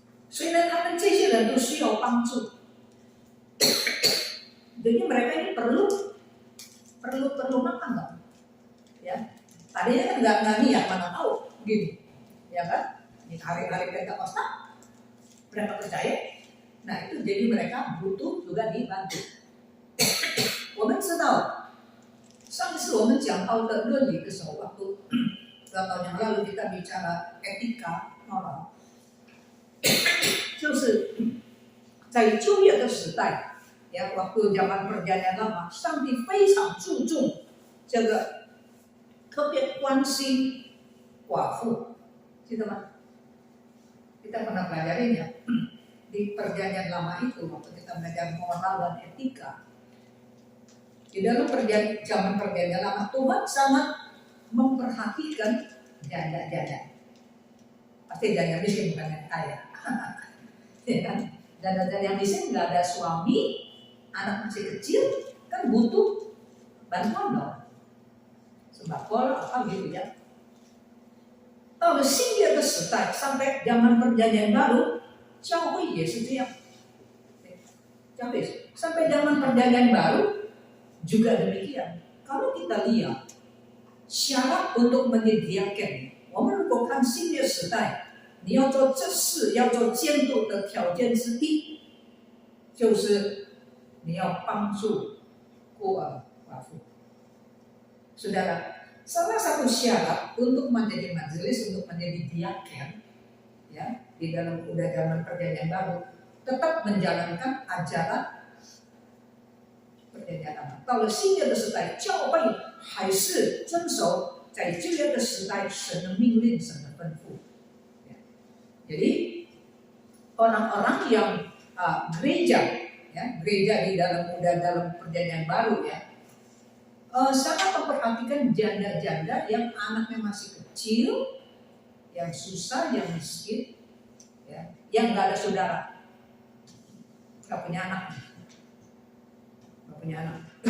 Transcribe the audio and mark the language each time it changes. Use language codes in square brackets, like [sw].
[zh] 虽然他们这些人都需要帮助， [id] jadi mereka ini perlu makan dong, ya. Tadinya kan nggak niat, mana tahu gini, ya kan? Ini hari-hari Pentakosta, mereka percaya. Nah itu jadi mereka butuh juga dibantu. [zh] 我们知道。上次我们讲到的论理的时候， [id] waktu 2 tahun yang lalu kita bicara etika moral， [zh] 就是在旧约的时代， [id] ya waktu zaman perjanjian lama， [zh] 上帝非常注重这个，特别关心寡妇，记得吗？ [id] Kita pernah pelajarin ya di perjanjian lama itu waktu kita belajar moral dan etika. Di dalam zaman perjanjian lama Tuhan sangat memperhatikan janda-janda. Pasti janda miskin bukan yang kaya. Ya kan? Janda-janda yang miskin nggak ada suami, anak masih kecil, kan butuh bantuan dong. Sembako apa gitu ya. [zh] 到了新约的时代 [id] sampai zaman perjanjian baru, [zh] 教会也是这样。 [id] 教会 sampai zaman perjanjian baru juga demikian. Kalau kita lihat syarat untuk menyediakan, [zh] 我们如果看新约时代， 你要做这事要做监督的条件之一， 就是你要帮助孤儿寡妇。 [id] Saudara, salah satu syarat untuk menjadi majelis, untuk menjadi diaken, ya, di dalam udah zaman perjanjian baru, tetap menjalankan ajaran perjanjian lama. [zh] 到了新约的时代， 教会还是遵守在旧约的时代神的命令、神的吩咐。 [id] Jadi orang-orang yang gereja, ya, gereja di dalam perjanjian baru ya, sangat memperhatikan janda-janda yang anaknya masih kecil, yang susah, yang miskin, ya, yang nggak ada saudara, nggak punya anak. Punya anak.